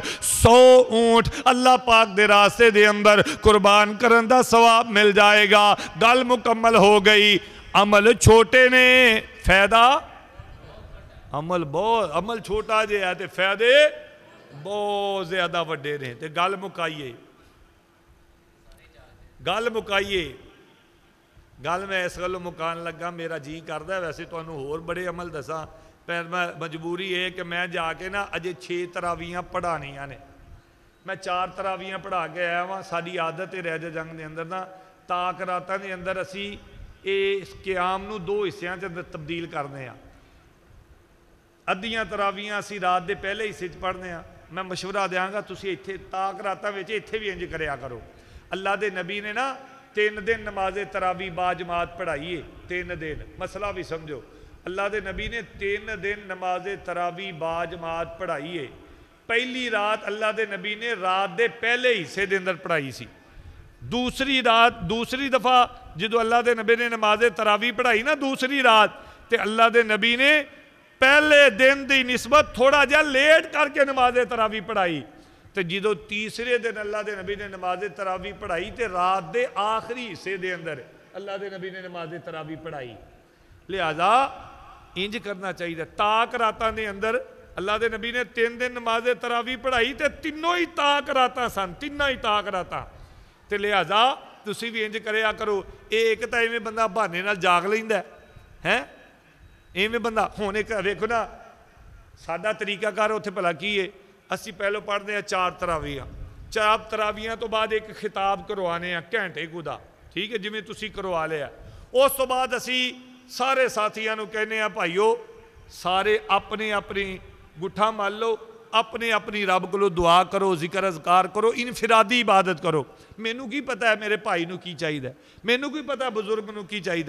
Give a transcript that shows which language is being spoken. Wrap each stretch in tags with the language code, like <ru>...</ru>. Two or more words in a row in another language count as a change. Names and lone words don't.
<pa>100 اونٹ اللہ پاک دے راستے دے اندر قربان کرن دا ثواب مل جائے گا. گل مکمل ہو گئی. عمل چھوٹے نے فائدہ عمل چھوٹا جے ہے تے فائدے بہت زیادہ وڈے نے. تے گل مکائیے گل میں اس گلوں مکان لگا. میرا جی کردا ہے ویسے تانوں ہور بڑے عمل دساں پر میں مجبوری ہے کہ میں جا کے نا اجے 6 تراویحاں پڑھانیاں نے. میں 4 تراویحاں پڑھا کے آیا ہاں. ساری عادت ہے رہ جنگ دے اندر نا تاک راتاں دے اندر اسی اس قیام نو 2 حصیاں چ تبدیل کرنے ہاں. ادھیاں تراویحاں اسی رات دے پہلے حصے چ پڑھنے ہاں. میں مشورہ دیاں گا تسی ایتھے تاک راتاں وچ ایتھے بھی انج کریا کرو. اللہ دے نبی نے نا 3 دن نماز تراویح با جماعت پڑھائی ہے. 3 دن مسئلہ بھی سمجھو. اللہ دے نبی نے 3 دن نماز تراویح با جماعت پڑھائی ہے. پہلی رات اللہ دے نبی نے رات دے پہلے حصے دے اندر پڑھائی سی. دوسری دفعہ جدو اللہ دے نبی نے نماز تراویح پڑھائی نا دوسری رات تے اللہ دے نبی نے پہلے دن دی نسبت تھوڑا جا لیٹ کر کے نماز تراویح پڑھائی. تے جدو تیسرے دن اللہ دے نبی نے نماز تراویح پڑھائی تے رات دے آخری حصے دے اندر اللہ دے نبی نے نماز تراویح پڑھائی. لہذا انج کرنا چاہیے. تاک راتاں دے اندر اللہ دے نبی نے 3 دن نماز تراویح پڑھائی تے تینوں ہی تاک راتاں سن. تینوں ہی تاک راتاں. تے لہذا تسی بھی انج کریا کرو. ایک تا ایویں بندہ بہانے نال جاگ لیندا ہے ایویں بندہ. ہن ایک ویکھو نا ساڈا طریقہ کار اوتھے بھلا کی ہے. اسی پہلو پڑھتے ہیں 4 تراویحاں. 4 تراویحاں تو بعد ایک خطاب کروانے ہیں گھنٹے کو دا. ٹھیک ہے جویں تسی کروا لیا. اس تو بعد اسی سارے ساتھیاں نو کہنے ہیں بھائیو سارے اپنی اپنی گٹھا مل لو. اپنے اپنی رب کو دعا کرو ذکر اذکار کرو انفرادی عبادت کرو. مینوں کی پتہ ہے میرے بھائی نو کی چاہیے. مینوں کی پتہ ہے بزرگ نو کی چاہیے.</pa>